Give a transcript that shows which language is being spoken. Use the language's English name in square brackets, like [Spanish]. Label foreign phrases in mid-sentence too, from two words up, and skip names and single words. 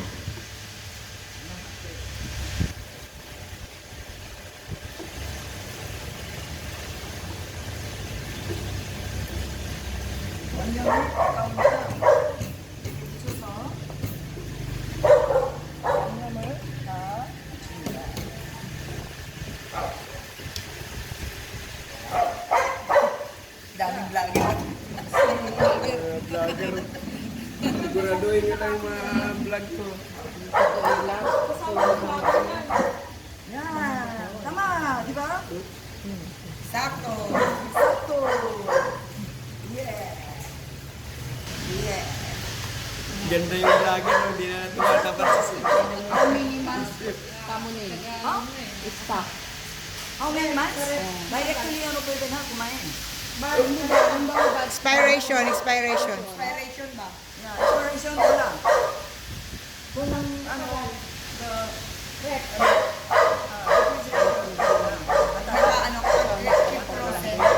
[Korean] 양념을 가까우니까 묻혀서 양념을 다 줍니다. [Filipino] daming vlogger. Vlogger. Siguraduhin nyo lang yung mga vlog ko. Yan. Tama, di ba? Sakto. Sakto. Yeah. Yeah. Ganda yung vlogger, no? Hindi na tumatapat sa cellphone. [English] How many months? [Filipino] Directly ano pwede na kumain. Expiration, expiration. Inspiration ba? Yeah, expiration wala. Kung ano, the Baka ano ko, [English] electric process.